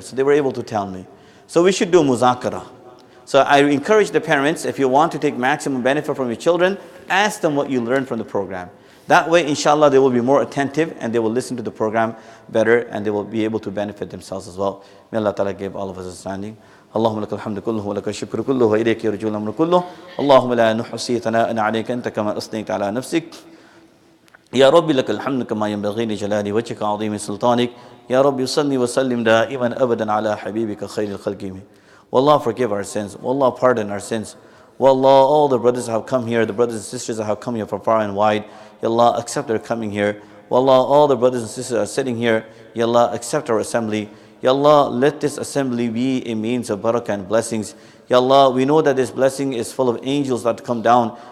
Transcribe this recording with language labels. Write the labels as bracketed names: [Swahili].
[English] So they were able to tell me. So we should do muzakara. So I encourage the parents, if you want to take maximum benefit from your children, ask them what you learned from the program. That way, inshallah, they will be more attentive and they will listen to the program better and they will be able to benefit themselves as well. May Allah Ta'ala give all of us understanding. [Arabic] اللهم لك الحمد كله ولك الشكر كله وإليك يرجع الأمر كله اللهم لا نحصي ثناء عليك أنت كما أثنيت على نفسك يا رب لك الحمد كما ينبغي لجلال وجهك عظيم سلطانك يا رب صل وسلم دائما أبدا على حبيبك خير الخلق. [English] Wallah, forgive our sins. Wallah, pardon our sins. Wallah, all the brothers who have come here, the brothers and sisters that have come here from far and wide, Ya Allah, accept their coming here. Wallah, all the brothers and sisters are sitting here, Ya Allah, accept our assembly. Ya Allah, let this assembly be a means of barakah and blessings. Ya Allah, we know that this blessing is full of angels that come down.